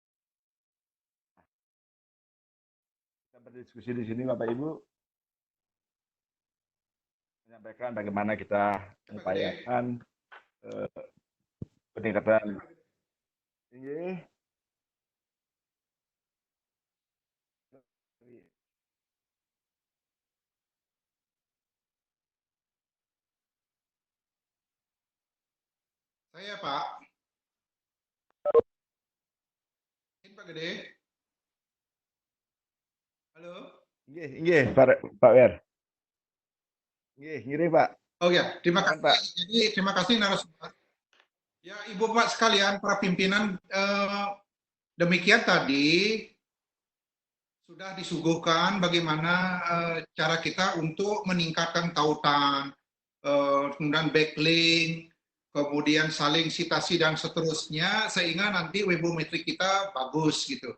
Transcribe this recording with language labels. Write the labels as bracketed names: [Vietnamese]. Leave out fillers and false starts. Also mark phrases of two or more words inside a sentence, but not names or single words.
[Indonesian] Kita berdiskusi di sini, Bapak Ibu, menyampaikan bagaimana kita mengupayakan peningkatan. Nggih. Saya Pak. Pak Gede. Halo. Nggih, Pak Wer. Nggih, nggih, Pak. Oh ya, terima kasih. Pak. Jadi terima kasih narasumber. Ya, Ibu Bapak sekalian, para pimpinan, demikian tadi sudah disuguhkan bagaimana cara kita untuk meningkatkan tautan, kemudian backlink, kemudian saling citasi dan seterusnya, sehingga nanti webometrik kita bagus gitu.